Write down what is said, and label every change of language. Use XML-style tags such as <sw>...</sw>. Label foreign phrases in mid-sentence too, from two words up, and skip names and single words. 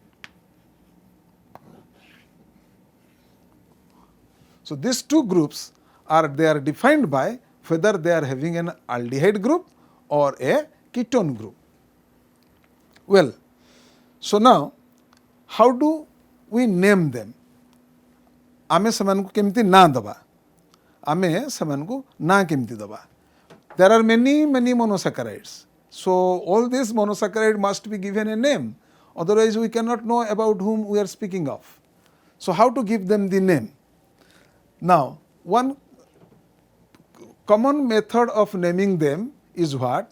<en>So these two groups are defined by whether they are having an aldehyde group or a ketone group. Well, so now how do we name them?</en> <or>ଆମେ ସେମାନଙ୍କୁ କେମିତି ନାଁ ଦେବା, ଆମେ ସେମାନଙ୍କୁ ନାଁ କେମିତି ଦେବା.</or> <en>There are many monosaccharides. So all these monosaccharide must be given a name. Otherwise we cannot know about whom we are speaking of. So how to give them the name? Now, one common method of naming them is what?</en>